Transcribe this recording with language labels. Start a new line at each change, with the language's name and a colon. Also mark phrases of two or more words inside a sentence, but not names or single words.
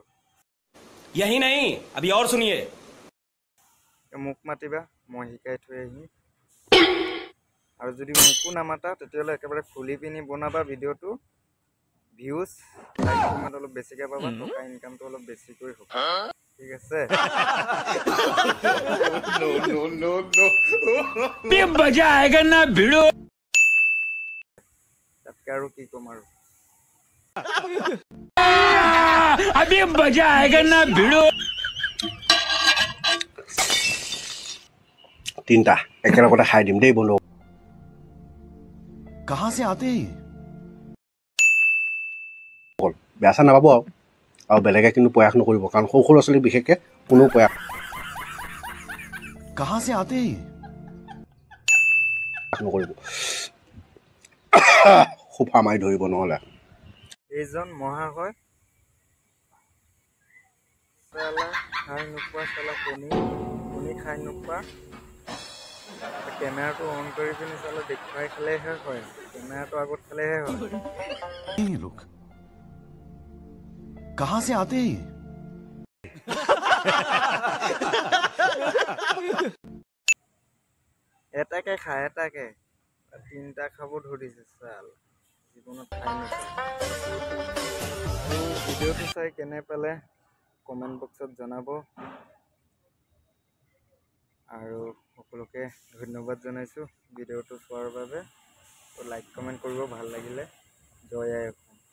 Hindi: यही नहीं अभी और सुनिए
Assamese: মোক মাতিবা মই শিকাই থৈ আহিম আৰু যদি মোকো নামাতা তেতিয়াহ'লে একেবাৰে খুলি পিনি বনাবা ভিডিঅ'টো
English: views like comment
Assamese: অলপ বেছিকৈ পাবা টকা ইনকামটো অলপ বেছিকৈ হ'ব ঠিক আছে
Hindi: मजा आएगा ना भिड़ो
Assamese: তাতকৈ আৰু কি ক'ম আৰু
Hindi: अभी मजा आएगा ना भिड़ो
Assamese: তিনটা একেলগতে খাই দিম দেই বন্ধু
Hindi: कहाँ से आते हैं
Assamese: বেয়া চেয়া নাপাব আৰু বেলেগে কিন্তু প্ৰয়াস নকৰিব কাৰণ সৰু সৰু ল'ৰা ছোৱালী বিশেষকৈ কোনো প্ৰয়াস
Hindi: कहाँ से आते हैं
Assamese: নকৰিব সোপা মাৰি ধৰিব নহ'লে এইজন মহাশয় চালা খাই নোপোৱা চালা কণী খাই নোপোৱা কেমেৰাটো অন কৰি পিনি চালা দেখুৱাই খালেহে হয় কেমেৰাটো আগত খালেহে হয়
Hindi: ये लोग कहाँ से आते हैं
Assamese: এটাকে খায় এটাকে তিনিটা খাব ধৰিছে চাল জীৱনত খাই নাপায় ভিডিঅ'টো চাই কেনে পালে
English: comment box
Assamese: জনাব আৰু সকলোকে ধন্যবাদ জনাইছোঁ ভিডিঅ'টো চোৱাৰ বাবে
English: like comment
Assamese: কৰিব ভাল লাগিলে জয় আই